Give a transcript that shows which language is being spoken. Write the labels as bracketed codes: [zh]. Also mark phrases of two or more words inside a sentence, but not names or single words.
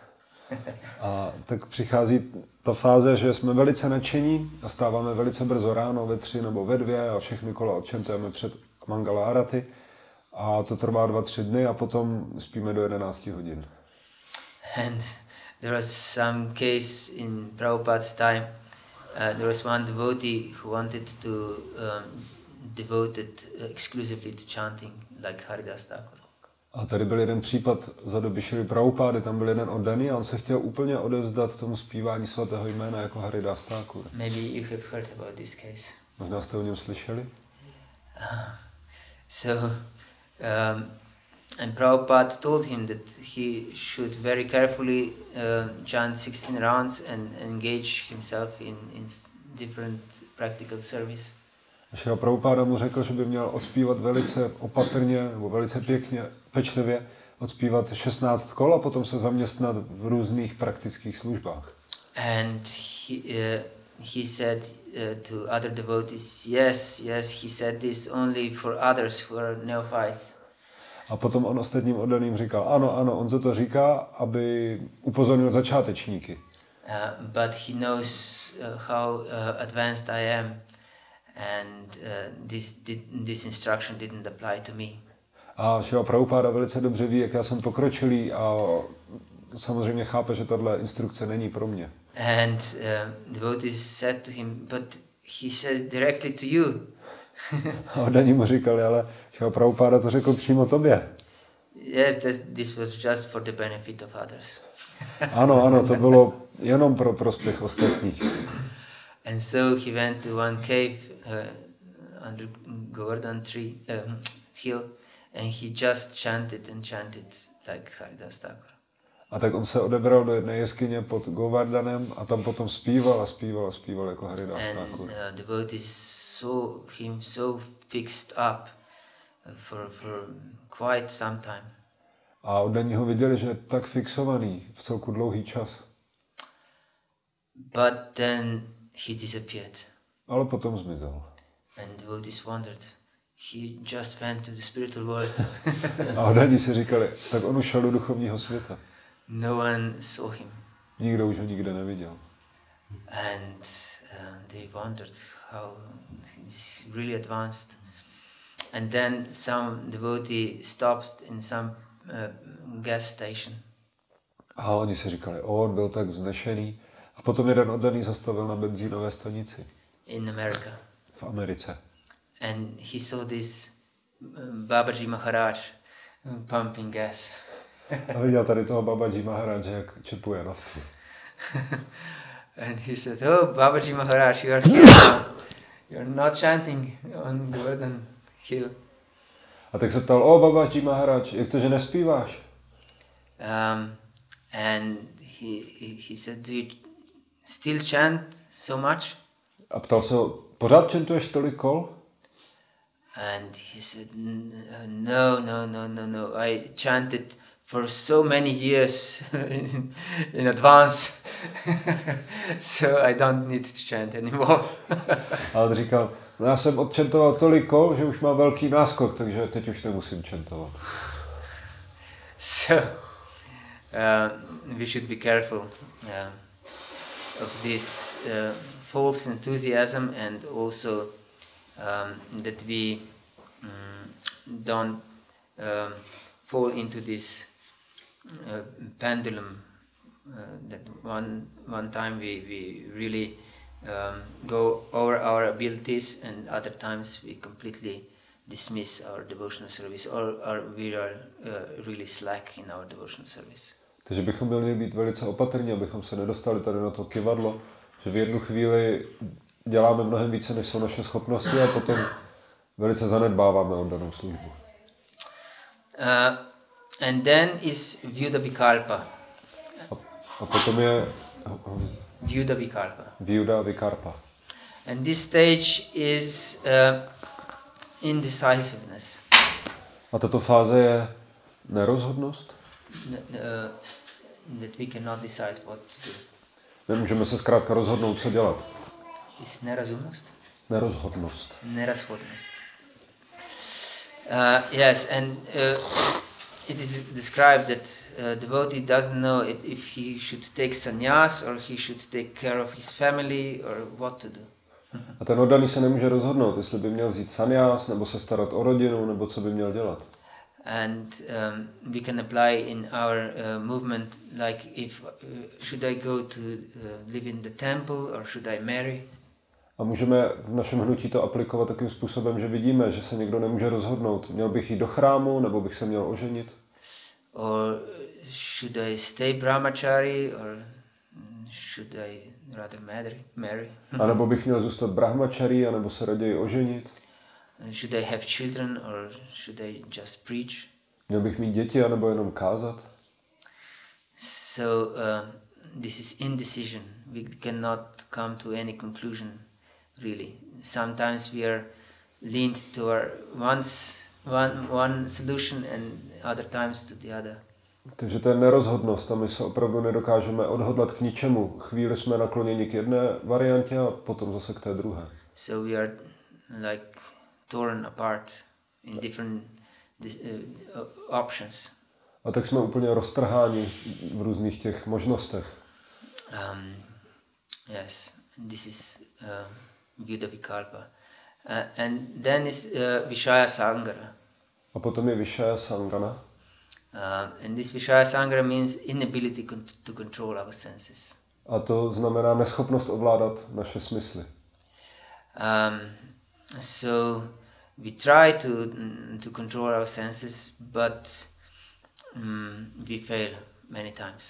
[cs] A tak přichází ta fáze, že jsme velice nadšení a stáváme velice brzo ráno ve 3 nebo ve 2 a všechny kola odčentujeme před Mangala Arati. A to trvá 2-3 dny a potom spíme do 11 hodin. [en] And there was some case in Prabhupada's time. There was one devotee who wanted to devote it exclusively to chanting, like Haridas Thakur. [cs] A tady byl jeden případ za doby Šrily Prabhupády, tam byl jeden oddaný a on se chtěl úplně odevzdat tomu zpívání svatého jména jako Haridas Thakur. [en] Maybe you have heard about this case. [cs] Možná jste o něm slyšeli? [en] And Prabhupada told him that he should very carefully chant 16 rounds and engage himself in different practical service. [cs] Šrila Prabhupáda mu řekl, že by měl odspívat velice opatrně nebo velice pečlivě odspívat 16 kol a potom se zaměstnat v různých praktických službách. [en] And he said to other devotees, yes, he said this only for others who are neophytes. [cs] A potom on ostatním oddaným říkal, ano, on toto říká, aby upozornil začátečníky. [en] But he knows how advanced I am, and this instruction didn't apply to me. [cs] A Šrila Prabhupáda velice dobře ví, jak já jsem pokročilý a samozřejmě chápe, že tahle instrukce není pro mě. [en] And devotees said to him, but he said directly to you. [cs] A oddaní mu říkali, ale Šrila Prabhupáda to řekl přímo tobě. [en] Yes, this was just for the benefit of others. [cs] Ano, to bylo jenom pro prospěch ostatních. [en] And so he went to one cave under Govardhan hill, and he just chanted like Haridas Thakur. [cs] A tak on se odebral do jedné jeskyně pod Govardhanem a tam potom zpíval jako Haridas Thakur. [en] And devotees saw him so fixed up for quite some time. [cs] A oddaní ho viděli, že je tak fixovaný v celku dlouhý čas. [en] But then he disappeared. [cs] Ale potom zmizel. [en] And devotees wondered, he just went to the spiritual world. [cs] A oddaní si říkali, tak on už šel do duchovního světa. [en] No one saw him. [cs] Nikdo už ho nikde neviděl. [en] And they wondered how he's really advanced. And then some devotee stopped in some gas station. [cs] A oni si říkali, on byl tak vznešený. A potom jeden oddaný zastavil na benzínové stanici. [en] In America. [cs] V Americe. [en] And he saw this Babaji Maharaj pumping gas. [cs] A viděl tady toho Babaji Maharaj, jak čepuje naftu. [en] And he said, oh, Babaji Maharaj, you are here now. You're not chanting on Golden Hill. [cs] A tak se ptal, Babaji Maharaj, jak to, že nespíváš? [en] And he said, do you still chant so much? [cs] A ptal se ho, pořád čentuješ tolik kol? [en] And he said, no. I chanted for so many years in advance, so I don't need to chant anymore. [cs] A on říkal, no já jsem odčentoval tolik kol, že už mám velký náskok, takže teď už nemusím čentovat. [en] So, we should be careful of this false enthusiasm, and also that we don't fall into this pendulum that one time we really go over our abilities, and other times we completely dismiss our devotional service, or we are really slack in our devotional service. [cs] Takže bychom měli být velice opatrní, abychom se nedostali tady na to kyvadlo, že v jednu chvíli děláme mnohem více, než jsou naše schopnosti, a potom velice zanedbáváme oddanou službu. [en] And then is Vyuda Vikalpa. [cs] A potom je Vyuda Vikalpa. Vyuda Vikarpa. [en] And this stage is indecisiveness. [cs] A tato fáze je nerozhodnost? [en] That we cannot decide what to do. [cs] Nemůžeme se zkrátka rozhodnout, co dělat. [en] Is nerozumnost? [cs] Nerozhodnost. Nerozhodnost. [en] Yes, and it is described that devotee doesn't know if he should take sannyas or he should take care of his family or what to do. [cs] A ten oddaný se nemůže rozhodnout, jestli by měl vzít sannyas, nebo se starat o rodinu, nebo co by měl dělat. [en] And we can apply in our movement, like if should I go to live in the temple or should I marry? [cs] A můžeme v našem hnutí to aplikovat takým způsobem, že vidíme, že se někdo nemůže rozhodnout. Měl bych jít do chrámu, nebo bych se měl oženit? [en] Or should I stay brahmachari or should I rather marry? [cs] A nebo bych měl zůstat brahmachari, anebo se raději oženit? [en] Should I have children or should I just preach? [cs] Měl bych mít děti, anebo jenom kázat? [en] So this is indecision. We cannot come to any conclusion, really. Sometimes we are leaned toward one solution and other times to the other. [cs] Takže to je nerozhodnost a my se opravdu nedokážeme odhodlat k ničemu. Chvíli jsme nakloněni k jedné variantě a potom zase k té druhé. [en] So we are like torn apart in different options. [cs] A tak jsme úplně roztrháni v různých těch možnostech. [en] Yes, this is Vyuda Vikalpa. And then is Vishaya Sangara. [cs] A potom je Vishaya Sangana. [en] And this Vishaya Sangara means inability to control our senses. [cs] A to znamená neschopnost ovládat naše smysly. [en] So we try to control our senses, but we fail many times.